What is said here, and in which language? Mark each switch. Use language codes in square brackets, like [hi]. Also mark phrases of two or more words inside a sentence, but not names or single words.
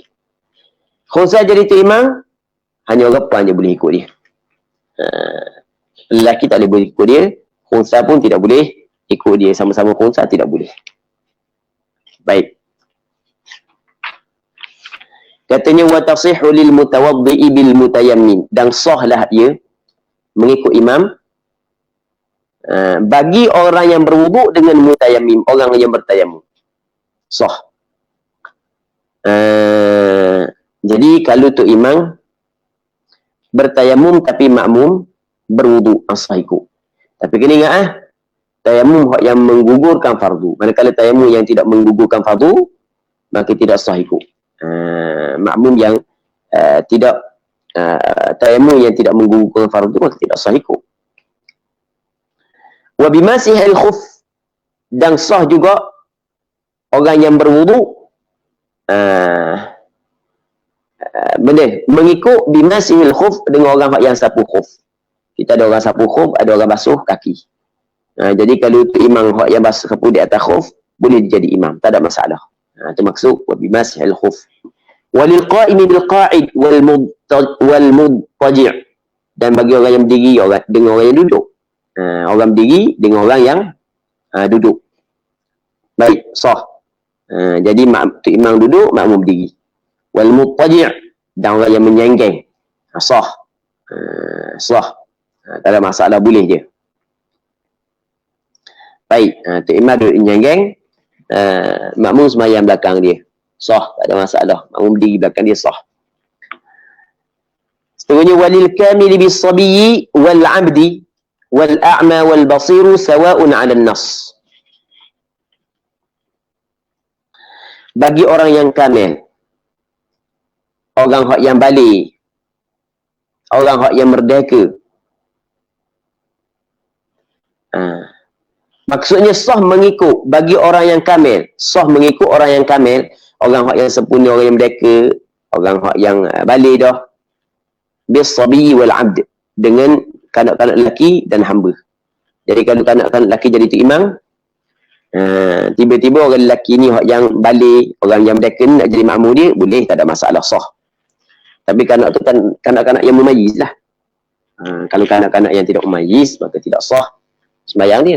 [ms] Khuntha jadi tu imam, hanya orang puan je boleh ikut dia. Lelaki tak boleh ikut dia, khuntha pun tidak boleh ikut dia, sama-sama khuntha tidak boleh. Baik. Katanya [ar] وتصح للمتوضئ بالمتيمم, [ms] dan sahlah dia mengikut imam bagi orang yang berwuduk dengan mutayammim, orang yang bertayammum. Sah. Jadi kalau tu imam bertayamum tapi makmum berwudu, sah ikut. Tapi kena ingat tayamum yang menggugurkan fardu. Manakala tayamum yang tidak menggugurkan fardu, maka tidak sah ikut. Makmum yang tidak tayamum yang tidak menggugurkan fardu, maka tidak sah ikut. [ar] وبماسح الخف, [ms] dan sah juga orang yang berwudu mengikut [ar] بماسح الخف [ms] dengan orang yang sapu khuf. Kita ada orang sapu khuf, ada orang basuh kaki. Jadi kalau tu imam yang basuh sapu di atas khuf, boleh jadi imam, tak ada masalah. Itu maksud [ar] وبماسح الخف وللقائم بالقاعد والمضطجع', [ms] dan bagi orang yang berdiri dengan orang yang duduk. Orang berdiri dengan orang yang duduk. Baik, sah. Jadi tu imam duduk, makmum berdiri. [ar] والمضطجع', [ms] dan orang yang menyenggeng, sah. Sah. Tak ada masalah, boleh je. Baik, tu imam duduk menyenggeng, makmum semayang belakang dia, sah, tak ada masalah. Makmum berdiri belakang dia, sah. Seterusnya, [ar] وللكامل بالصبي والعبد والأعمى والبصير سواء على الناس. [ms] Bagi orang yang kamil, orang yang balik, orang yang merdeka, maksudnya sah mengikut bagi orang yang kamil, sah mengikut orang yang kamil, orang yang sempurna, orang yang merdeka, orang yang balik dah, [ar] بالصبي والعبد, [ms] dengan kanak-kanak lelaki dan hamba. Jadi kalau kanak-kanak lelaki jadi tu imam, tiba-tiba orang lelaki ni yang balik, orang yang merdeka nak jadi makmum dia, boleh, tak ada masalah, sah. Tapi kanak tu kan kanak-kanak yang mumayyiz lah. Kalau kanak-kanak yang tidak mumayyiz, maka tidak sah sembahyang dia.